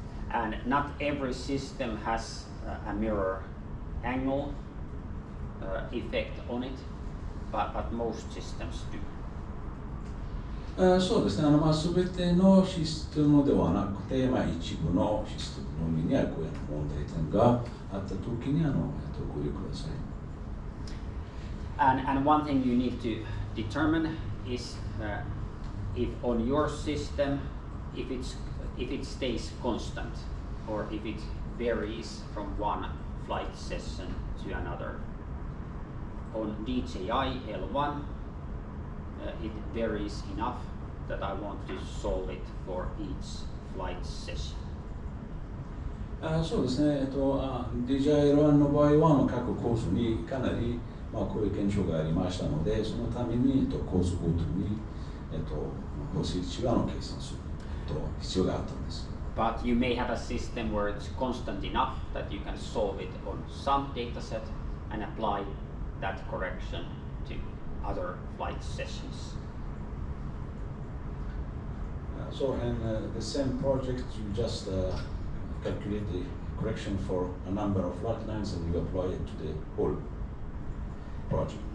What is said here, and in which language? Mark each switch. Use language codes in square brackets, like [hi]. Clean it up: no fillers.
[en] And not every system has a mirror angle effect on it, but most systems do. [ja] そうですね、全てのシステムではなくて、一部のシステムのみにはこういう問題点があったときにご利用ください。 [en] And one thing you need to determine is if on your system, if it stays constant or if it varies from one flight session to another. On DJI L1, it varies enough that I want to solve it for each flight session. [ja] そうですね、DJI-1 の場合は各コースにかなり、こういう現象がありましたので、そのために、コースごとに、放水値計算する必要があったんです。 [en] But you may have a system where it's constant enough that you can solve it on some dataset and apply that correction to other flight sessions. So in the same project, you just calculate the correction for a number of flight lines and you apply it to the whole project.